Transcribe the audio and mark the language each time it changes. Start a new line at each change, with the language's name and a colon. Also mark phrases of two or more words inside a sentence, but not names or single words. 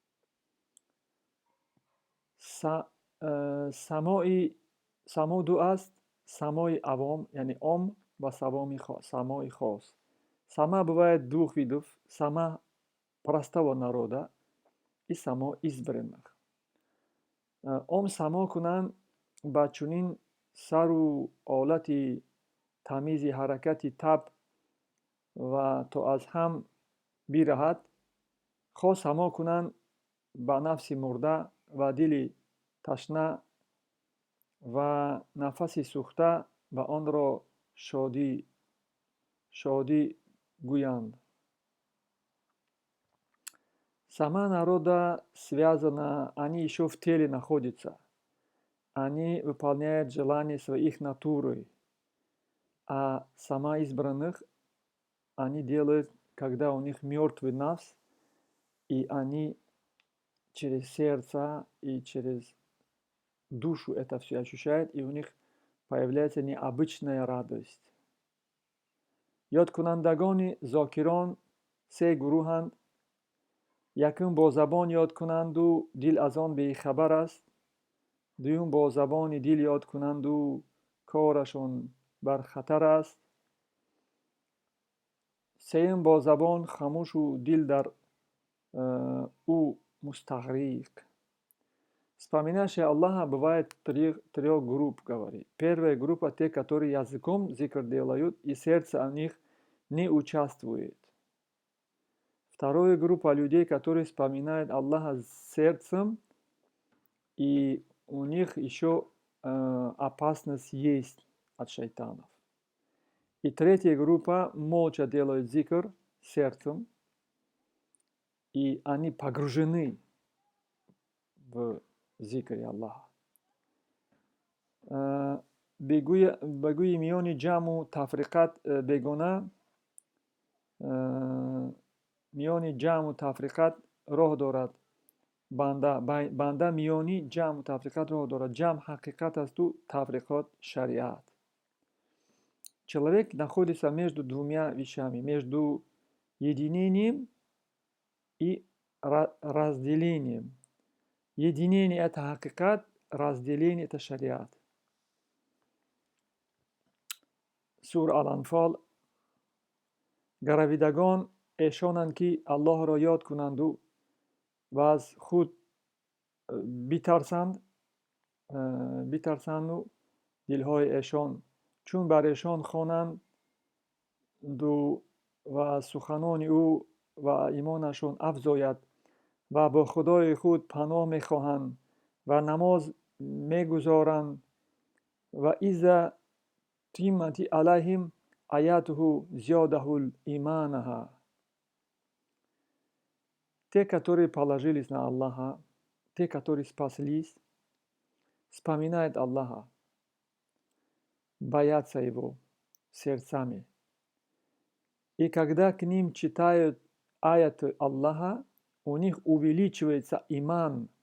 Tajik: Само дуаст, самой авом, яни ом ва самой хос.
Russian: Сама бывает двух видов. Сама простого народа и само избранных.
Tajik: Ом само кунан ба чунин сару олати тамизи ҳаракати таб ва то аз ҳам бираҳад, хос ҳамо кунанд ба нафси мурда ва дили ташна ва нафаси сӯхта ба онро шодӣ гӯянд.
Russian: Сама народа связана, они еще в теле находятся. Они выполняют желания своих натуры. А сама избранных они делают, когда у них мертвый нафс, и они через сердце и через душу это все ощущают, и у них появляется необычная радость.
Tajik: Ёдкунандагони зокирон се гурӯҳанд. Якум бо забон ёд кунанду дил аз он бехабар аст. Дуюм бо забони дил ёд кунанду корашон бар хатар аст. Сеюм бо забон хамӯшу дил дар ӯ мустағриқ.
Russian: Вспоминающие Аллаха бывает трех групп, говорит. Первая группа те, которые языком зикр делают, и сердце о них не участвует. Вторая группа людей, которые вспоминают Аллаха сердцем, и у них еще опасность есть от шайтанов. И третья группа молча делают зикр сердцем, и они погружены в зикре Аллаха.
Tajik: Бегӯи миёни ҷамъу тафриқат бегона, миёни ҷамъу тафриқат роҳ дорад. Банда миёни ҷамъу тафриқат роҳ дорад. Ҷамъ ҳақиқат асту тафриқот шариат.
Russian: Человек находится между двумя вещами, между единением и разделением. Единение – это ҳақиқат, разделение – это шариат.
Tajik: Сура Ал-Анфол: гаравидагон эшонанд ки Аллоҳро ёд кунанду ва аз худ битарсанду дилҳои эшон чун бар эшон хонанду ва аз суханони ӯ ва имонашон афзояд ва бо худои худ паноҳ мехоҳанд ва намоз мегузоранд ва
Arabic: إذا تليت عليهم آياته زادتهم إيمانا.
Russian: Те, которые положились на Аллаха, те, которые спаслись, вспоминают Аллаха, боятся Его сердцами. И когда к ним читают аяты Аллаха, у них увеличивается иман.